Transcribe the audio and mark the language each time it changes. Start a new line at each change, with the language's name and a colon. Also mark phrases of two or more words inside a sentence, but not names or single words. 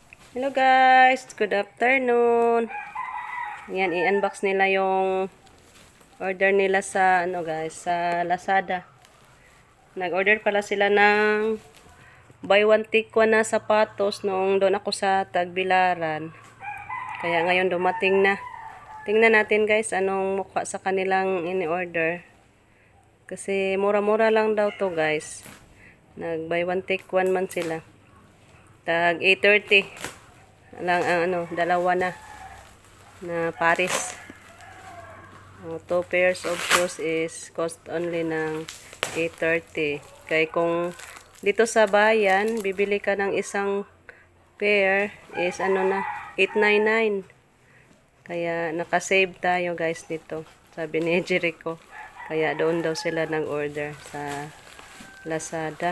English: Hello guys, good afternoon.
Filipino: Yan, i-unbox nila yung order nila sa guys, sa Lazada. Nag-order pala sila ng
English: buy one take one
Filipino: na sapatos noong doon ako sa Tagbilaran. Kaya ngayon dumating na. Tingnan natin guys anong mukha sa kanilang ini-order. Kasi mura-mura lang daw to guys. Nag
English: buy one take one
Filipino: man sila. Tag 830 lang ang dalawa na pares.
English: 2 pairs of shoes is cost only ng 830.
Filipino: Kaya kung dito sa bayan, bibili ka ng isang pair is 899. Kaya nakasave tayo guys dito. Sabi ni Jericho. Kaya doon daw sila nag-order sa Lazada.